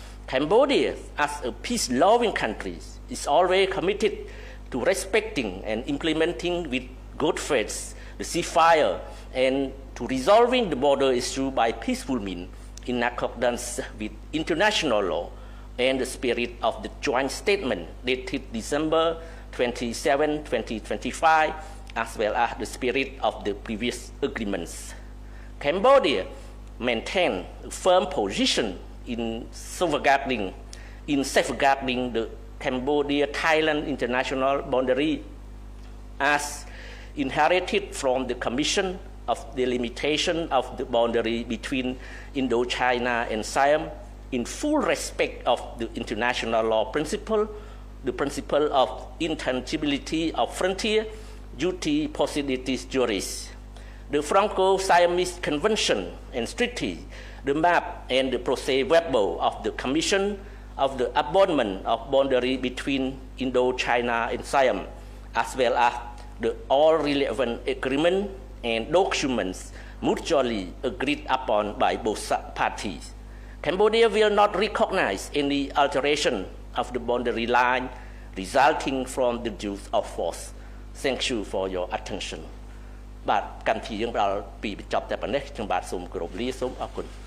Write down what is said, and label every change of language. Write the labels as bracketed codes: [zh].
[en] Cambodia, as a peace-loving country, is always committed to respecting and implementing with good faith the ceasefire and to resolving the border issue by peaceful means in accordance with international law and the spirit of the joint statement dated December 27, 2025, as well as the spirit of the previous agreements. Cambodia maintains a firm position in safeguarding the Cambodia-Thailand international boundary as inherited from the Commission of Delimitation of the boundary between Indochina and Siam in full respect of the international law principle, the principle of intangibility of frontier, duty possidetis juris. The Franco-Siamese Convention and Treaty, the map and the procès-verbal of the Commission of the Abandonment of Boundary between Indochina and Siam, as well as the all relevant agreements and documents mutually agreed upon by both parties. Cambodia will not recognize any alteration of the boundary line resulting from the use of force. Thank you for your attention. [km] បាទកម្មវិធីយើងដល់ពីបញ្ចប់តែប៉ុណ្ណេះខ្ញុំបាទសូមគោរពលាសូមអរគុណ